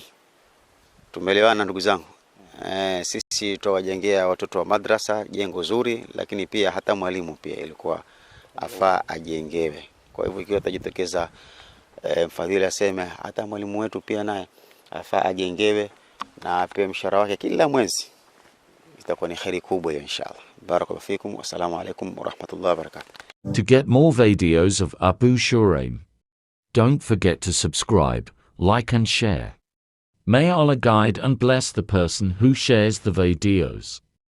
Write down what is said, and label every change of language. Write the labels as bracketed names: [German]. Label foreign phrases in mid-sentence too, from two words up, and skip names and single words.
[Swahili] Tumeelewana ndugu zangu? Sisi tutawajengea watoto wa madrasa jengo zuri, lakini pia hata mwalimu pia ilikuwa afaa ajengewe. Kwa hivyo ikiwa tajitokeza mfadhili aseme hata mwalimu wetu pia naye afaa ajengewe na apewe mshahara wake kila mwezi, itakuwa ni khairi kubwa hiyo inshallah. [Arabic] بارك الله فيكم والسلام عليكم ورحمة الله وبركاته. [English] To get more videos of Abu Shuraim, don't forget to subscribe, like and share. May Allah guide and bless the person who shares the videos.